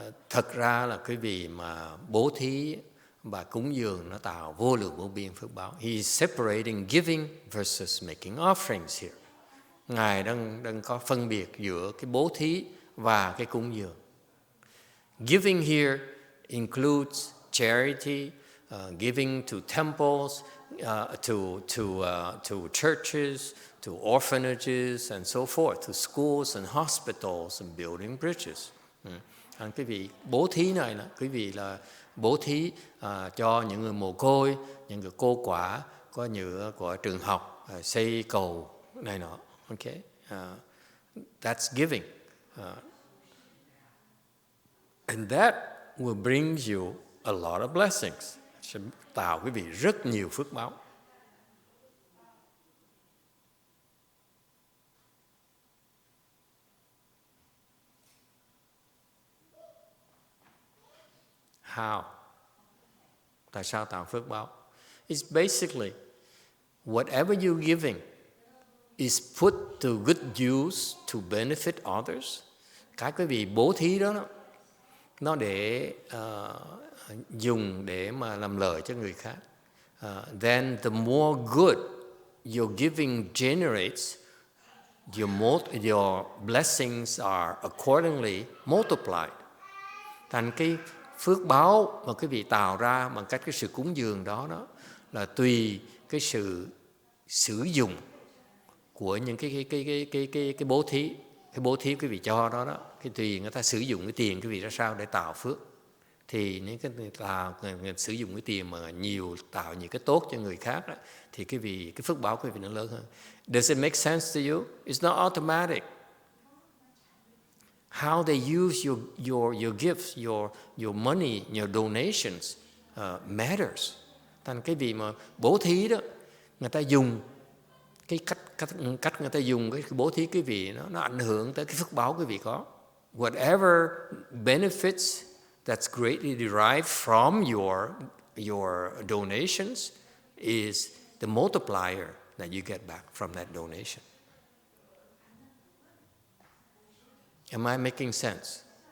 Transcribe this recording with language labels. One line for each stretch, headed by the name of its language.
Vietnamese: Thật ra là cái vị mà bố thí và cúng dường nó tạo vô lượng vô biên phước báo.
English: He is separating giving versus making offerings here.
Vietnamese: Ngài đang có phân biệt giữa cái bố thí và cái cúng dường.
English: Giving here includes charity, giving to temples, to churches, to orphanages, and so forth, to schools and hospitals and building bridges.
Vietnamese: Quý vị bố thí này là quý vị là bố thí cho những người mồ côi, những người cô quả, có những của trường học, xây cầu này nọ.
English: Okay, that's giving, and that will bring you a lot of blessings.
Vietnamese: Sẽ tạo quý vị rất nhiều phước báo. How? Tại sao tạo phước báo?
English: It's basically whatever you're giving is put to good use to benefit others.
Vietnamese: Cái quý vị bố thí đó nó để dùng để mà làm lợi cho người khác.
English: Then the more good your giving generates, your blessings are accordingly multiplied.
Vietnamese: Thành cái phước báo mà quý vị tạo ra bằng cách cái sự cúng dường đó là tùy cái sự sử dụng của những cái bố thí. Cái bố thí quý vị cho đó cái tùy người ta sử dụng cái tiền quý vị ra sao để tạo phước. Thì những cái người sử dụng cái tiền mà nhiều tạo những cái tốt cho người khác đó, thì cái phước báo quý vị nó lớn hơn.
English: Does it make sense to you? It's not automatic. how they use your gifts, your money, your donations matters.
Vietnamese: Thành cái vị mà bố thí đó, người ta dùng cái cách người ta dùng cái bố thí quý vị nó ảnh hưởng tới cái phước báo quý vị có.
English: Whatever benefits that's greatly derived from your donations is the multiplier that you get back from that donation. Am I making sense?